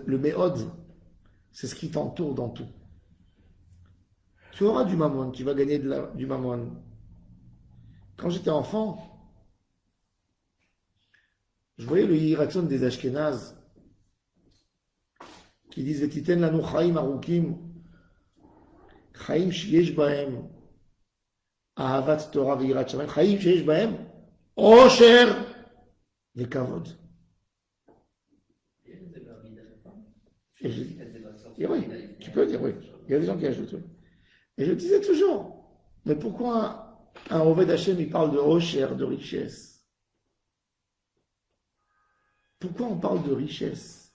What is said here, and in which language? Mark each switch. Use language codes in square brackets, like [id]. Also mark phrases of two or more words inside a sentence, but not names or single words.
[fr] Le Meod, c'est ce qui t'entoure dans tout. Tu auras du Mammon, tu vas gagner du Mammon. Quand j'étais enfant, je voyais le Hiratson des Ashkénazes qui disent [he] ותתן לנו חיים ארוכים, חיים שיש בהם, אהבת תורה ויראת שמים, חיים שיש בהם, עושר וכבוד. [fr] Et oui, tu peux dire oui. Il y a des gens qui ajoutent oui. Et je disais toujours, mais pourquoi un [he] עובד השם [fr] il parle de osher, de richesse? Pourquoi on parle de richesse?